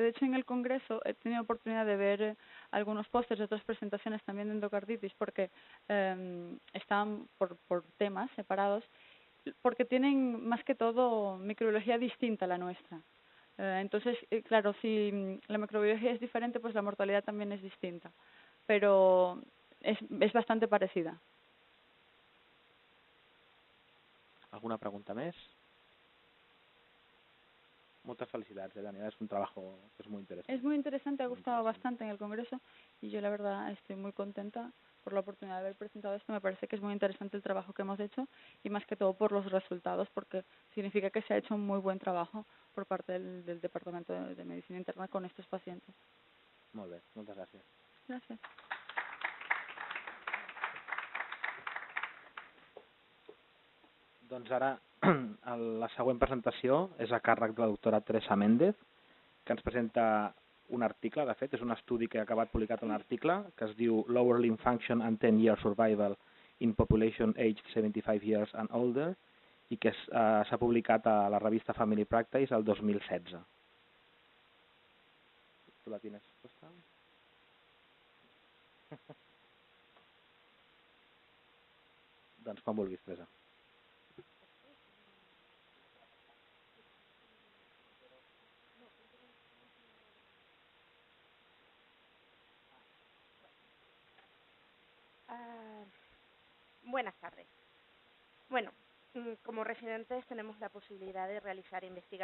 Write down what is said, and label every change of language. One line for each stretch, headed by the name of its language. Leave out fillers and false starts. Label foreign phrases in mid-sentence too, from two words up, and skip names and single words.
Spanish: De hecho, en el Congreso he tenido oportunidad de ver algunos pósters de otras presentaciones también de endocarditis porque están por temas separados, porque tienen más que todo microbiología distinta a la nuestra. Entonces, claro, si la microbiología es diferente, pues la mortalidad también es distinta, pero es bastante parecida.
Catalan: Alguna pregunta més? Moltes felicitats, Daniela.
Spanish: Es un trabajo que es muy interesante. Es muy interesante, ha gustado bastante en el Congreso y yo la verdad estoy muy contenta por la oportunidad de haber presentado esto. Me parece que es muy interesante el trabajo que hemos hecho y más que todo por los resultados, porque significa que se ha hecho un muy buen trabajo por parte del Departamento de Medicina Interna con estos pacientes.
Catalan: Molt bé, moltes gràcies.
Spanish: Gracias.
Catalan: Doncs ara la següent presentació és a càrrec de la doctora Teresa Méndez, que ens presenta un article, de fet, és un estudi que ha acabat publicat un article que es diu Lower Limb Function and 10-Year Survival in Population Aged 75 Years and Older i que s'ha publicat a la revista Family Practice el 2016.
Spanish: Tu la tienes puesta?
Catalan: Doncs quan vulguis, Teresa.
Spanish: Buenas tardes. Bueno, como residentes tenemos la posibilidad de realizar investigación.